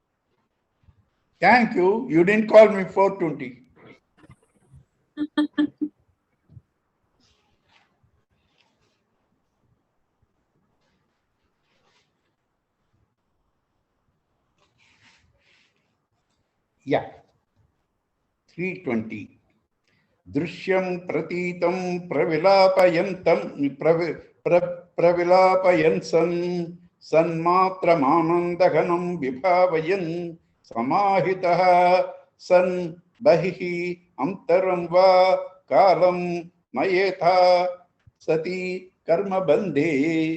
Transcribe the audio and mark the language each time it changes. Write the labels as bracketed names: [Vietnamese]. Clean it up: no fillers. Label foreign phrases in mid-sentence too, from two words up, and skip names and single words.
[English] You didn't call me 420. Yeah, 320. [Sanskrit] Drishyam pratitam pravilapayantam pravilapayansan sanmatramanandaganam vibhavayan samahitaha san bahihi amtaram va kalam mayetha sati karma bande.